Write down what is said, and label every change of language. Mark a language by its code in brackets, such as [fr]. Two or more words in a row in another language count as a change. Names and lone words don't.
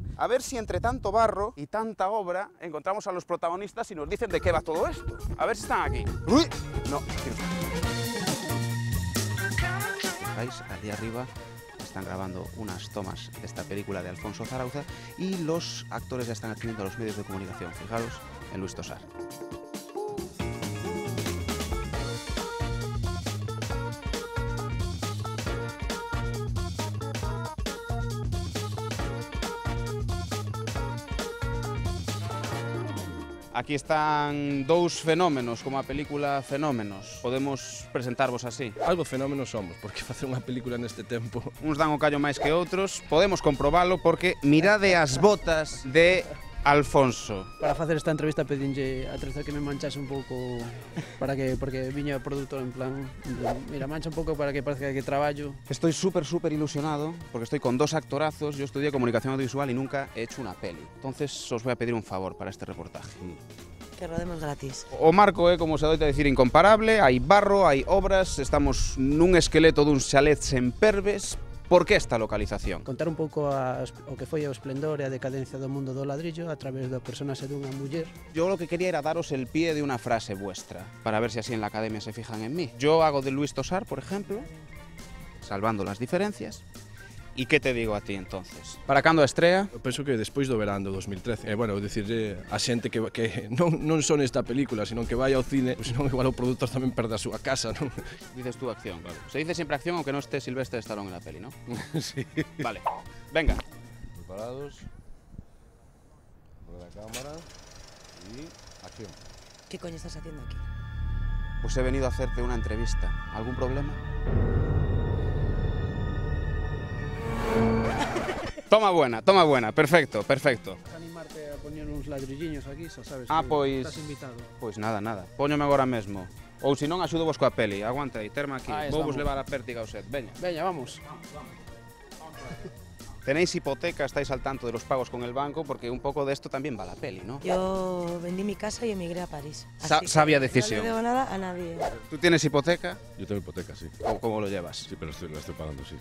[es] A ver si entre tanto barro y tanta obra encontramos a los protagonistas y nos dicen de qué va todo esto. A ver si están aquí. ¡Uy! No, aquí no están. Allí arriba están grabando unas tomas de esta película de Alfonso Zarauza y los actores ya están atendiendo a los medios de comunicación. Fijaros en Luis Tosar. [gl] Aquí están dous fenómenos, como a película Fenómenos. Podemos presentarvos así. Algo fenómenos somos, porque facer unha película neste tempo... Uns dan o callo máis que outros. Podemos comprobalo porque mirade as botas de Alfonso. Para facer esta entrevista pedinlle a Teresa que me manchase un pouco porque viña o produtor en plan, mira, mancha un pouco para que parezca que traballo. [es] Estoy súper ilusionado porque estoy con dos actorazos. Yo estudié comunicación audiovisual y nunca he hecho una peli. Entonces os voy a pedir un favor para este reportaje. Que rodemos gratis. [gl] O marco é, como se doita a decir, incomparable. Hai barro, hai obras, estamos nun esqueleto duns chalets en Perves. Por que esta localización? Contar un pouco o que foi o esplendor e a decadencia do mundo do ladrillo a través da personaxe dunha muller. [es] Yo lo que quería era daros el pie de una frase vuestra, para ver si así en la academia se fijan en mí. Yo hago de Luis Tosar, por ejemplo, salvando las diferencias. [gl] E que te digo a ti, entonces? Para cando a estrea? Eu penso que despois do verán do 2013. Bueno, dicirlle a xente que non son esta película, sino que vai ao cine, senón igual o produtor tamén perde a súa casa, non? [es] Dices tú acción, claro. Se dice siempre acción aunque no esté Sylvester Stallone en la peli, ¿no? Sí. Vale, venga. Preparados. Por la cámara. Y acción. ¿Qué coño estás haciendo aquí? Pues he venido a hacerte una entrevista. ¿Algún problema? Toma buena, perfecto. [gl] Animarte a poñer uns ladrilliños aquí, xa sabes pois... estás invitado. Pois nada, póñome agora mesmo. Ou se non, axudo vos coa peli. Aguanta aí, terma aquí. Vou vos levar a pértiga ao set. Veña. Veña, vamos. [es] Tenéis hipoteca, estáis al tanto de los pagos con el banco, porque un poco de esto también va la peli, ¿no? Yo vendí mi casa y emigré a París. Sabia decisión. No le debo nada a nadie. ¿Tú tienes hipoteca? Yo tengo hipoteca, sí. ¿Cómo lo llevas? Sí, pero la estoy pagando, sí.